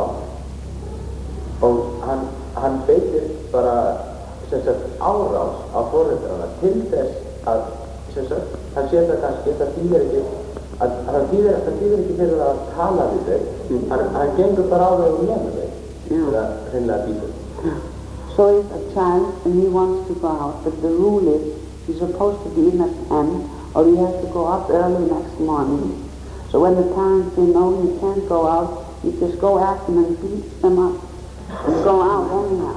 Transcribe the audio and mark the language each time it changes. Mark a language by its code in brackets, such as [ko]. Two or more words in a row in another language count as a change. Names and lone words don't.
[is] Og hann beitir bara, sem sagt, árás á foreldrarna til þess að, sem sagt, hann sér það kannski, það þýðir ekki fyrir að tala við þau, hann gengur bara á þau og lemur þau, til að hreinlega býta. [en] So if a child and he wants to go out, but the rule is he's supposed to be in at 10, or he has to go up early next morning. So when the parents say no, you can't go out, you just go at them and beat them up and go out anyhow.